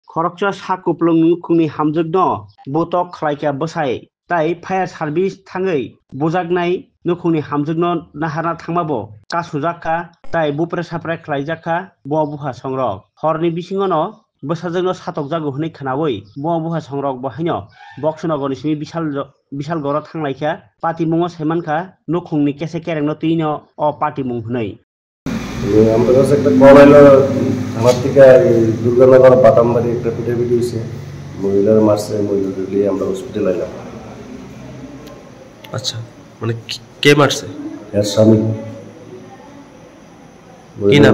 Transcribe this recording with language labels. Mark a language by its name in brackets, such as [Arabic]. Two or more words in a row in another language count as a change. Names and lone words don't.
[Kok Borok] Horokcha sakuplung nukungni hamjugno botok khlaika bwsai tai [English] fire service [Kok Borok] thangai bojaknai nukungni hamjugno naharna thangmabo kasujaka tai bupre sapre khlaijaka bo buha songrok horni bisingono bwsajagno satokjago hwnwi khnawi bo buha songrok bohaino boxnogoni simi bishal goro thanglaika patimungo saimankha nukungni kese kerengno tino o patimung hnai [Bangla] আমাদের কাছে একটা কল এলো আমার থেকে দুর্গানগর বাটামবাড়ি একটা পিটাপিটি হয়েছে মহিলার মারছে মহিলাদের নিয়ে আমরা হসপিটালে এলাম। আচ্ছা মানে কে মারছে? এর স্বামী কি নাম?